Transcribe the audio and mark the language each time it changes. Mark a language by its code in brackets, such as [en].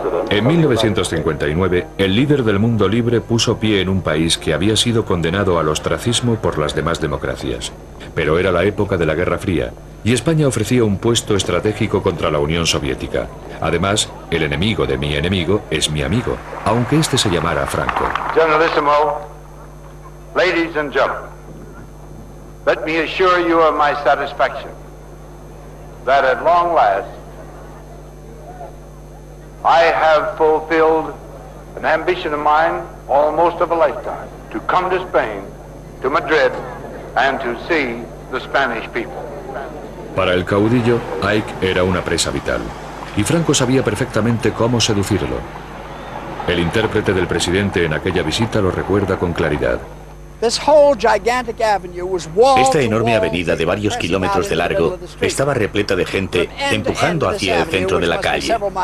[es] En 1959, el líder del mundo libre puso pie en un país que había sido condenado al ostracismo por las demás democracias. Pero era la época de la Guerra Fría, y España ofrecía un puesto estratégico contra la Unión Soviética. Además, el enemigo de mi enemigo es mi amigo, aunque este se llamara Franco. [en] Generalissimo, ladies and gentlemen, let me assure you of my satisfaction that at long last I have fulfilled an ambition of mine almost of a lifetime, to come to Spain, to Madrid, and to see the Spanish people. [es] Para el caudillo, Ike era una presa vital, y Franco sabía perfectamente cómo seducirlo. El intérprete del presidente en aquella visita lo recuerda con claridad. Esta enorme avenida de varios kilómetros de largo estaba repleta de gente empujando hacia el centro de la calle.